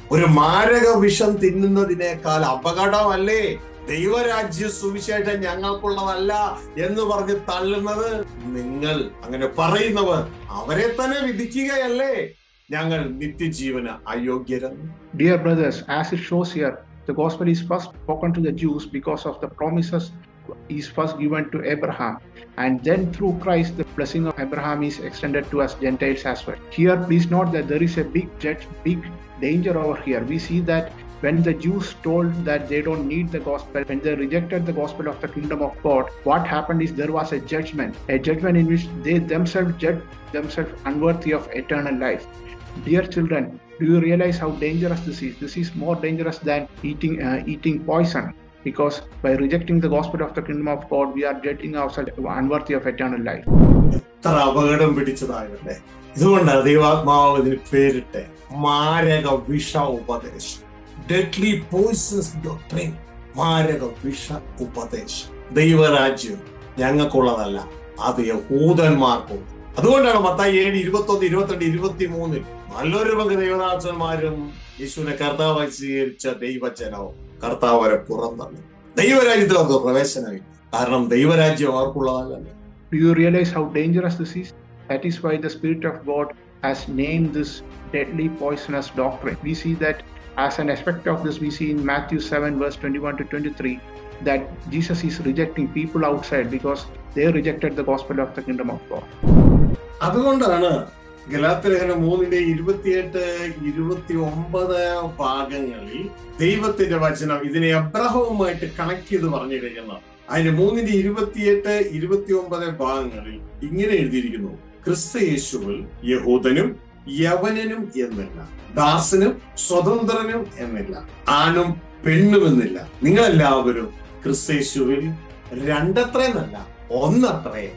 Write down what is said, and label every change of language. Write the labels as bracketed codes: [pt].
[ml] ഒരു മാരക വിഷം തിന്നുന്നതിനേക്കാൾ അപകടമല്ലേ ദൈവരാജ്യ സുവിശേഷം ഞങ്ങൾക്കുള്ളതല്ല എന്ന് പറഞ്ഞ് തള്ളുന്നത്? നിങ്ങൾ അങ്ങനെ പറയുന്നവർ അവരെ തന്നെ വിധിക്കുകയല്ലേ ഞങ്ങൾ നിത്യജീവന് അയോഗ്യരെന്ന്. [en] Dear brothers, as it shows here, the gospel is first spoken to the Jews because of the promises is first given to Abraham, and then through Christ the blessing of Abraham is extended to us Gentiles as well. Here please note that there is a big danger over here. We see that when the Jews told that they don't need the gospel, when they rejected the gospel of the kingdom of God, what happened is there was a judgment in which they themselves judged themselves unworthy of eternal life. Dear children, do you realize how dangerous this is? This is more dangerous than eating poison, because by rejecting the gospel of the kingdom of God, we are judging ourselves unworthy of eternal life. [ml] എത്ര അപകടം പിടിച്ചതാകട്ടെ. ഇതുകൊണ്ടാണ് ദൈവാത്മാവ് ഇതിന് പേരിട്ടെ മാരക വിഷ ഉപദേശം. Deadly poisons doctrine. മാരക വിഷ ഉപദേശം. ദൈവരാജ്യം ഞങ്ങൾക്കുള്ളതല്ല, അത് യഹൂദന്മാർക്കും. അതുകൊണ്ടാണ് മത്തായി 7, 21, 22, 23 നല്ലൊരു പങ്ക് ദൈവദാസന്മാരും യേശുവിനെ കർത്താവായി സ്വീകരിച്ച ദൈവജനവും കർത്താവ് വരെ പുറന്തള്ളി. ദൈവരാജ്യത്തിൽ അവർക്ക് പ്രവേശനമില്ല. കാരണം ദൈവരാജ്യം അവർക്കുള്ളതല്ല. [en] Do you realize how dangerous this is? That is why the Spirit of God has named this deadly poisonous doctrine. We see that as an aspect of this, we see in Matthew 7 verse 21 to 23 that Jesus is rejecting people outside because they rejected the gospel of the kingdom of God. [ml] അതുകൊണ്ടാണ് ഗലാത്യലേഖനം 3:28-29 ഭാഗങ്ങളിൽ ദൈവത്തിന്റെ വചനം ഇതിനെ അബ്രഹാമുമായിട്ട് connect ചെയ്ത് പറഞ്ഞിരിക്കുന്നത്. അതിന് 3:28-29 ഭാഗങ്ങളിൽ ഇങ്ങനെ എഴുതിയിരിക്കുന്നു: ക്രിസ്തു യേശുവിൽ യഹൂദനും യവനനും എന്നില്ല, ദാസനും സ്വതന്ത്രനും എന്നില്ല, ആണും പെണ്ണുമെന്നില്ല, നിങ്ങളെല്ലാവരും ക്രിസ്തയേശുവിൽ രണ്ടത്രയെന്നല്ല ഒന്നത്രേ.